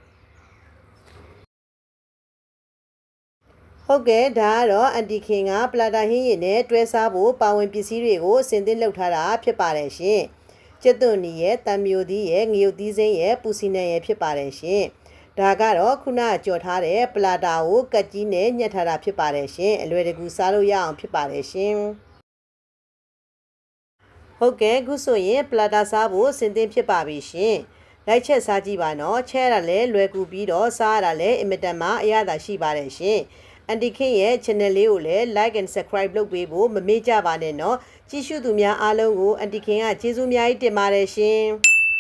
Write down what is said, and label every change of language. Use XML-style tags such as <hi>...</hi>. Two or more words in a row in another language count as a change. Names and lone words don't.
<my>ဟုတ်ကဲ့ဒါကတော့အန်တီခင်ကပလာတာဟင်းရည်နဲ့တွဲစားဖို့ပါဝင်ပစ္စည်းတွေကိုအစင်သင့်လုပ်ထားတာဖြစ်ပါတယ်ရှင်ကျက်သွန်နီရဲ့တံမျိုးသီးရဲ့ငရုတ်သီးစိမ်းရဲ့ပူစီနံရဲ့ဖြစ်ပါတယ်ရှင်ဒါကတော့ခုနကြော်ထားတဲ့ပလာတာကိုကတ်ကြီးနဲ့ညှက်ထားတာဖြစ်ပါတယ်ရှင်အလွယ်တကူစားလို့ရအောင်ဖြစ်ပါတယ်ရှင် ဟုတ်ကဲ့ခုဆိုရင်ပလာတာစားဖို့အစင်သင့်ဖြစ်ပါပြီရှင်လိုက်ချက်စားကြည့်ပါနော်ချဲရတာလည်းလွယ်ကူပြီးတော့စားရတာလည်းအင်မတန်မှအရသာရှိပါတယ်ရှင်အန်တီခင်ရဲ့ channel လေးကိုလည်း</my> <en>like and subscribe</en> <my>လုပ်ပေးဖို့မမေ့ကြပါနဲ့နော်ကြည့်ရှုသူများအားလုံးကိုအန်တီခင်ကကျေးဇူးများကြီးတင်ပါတယ်ရှင်</my>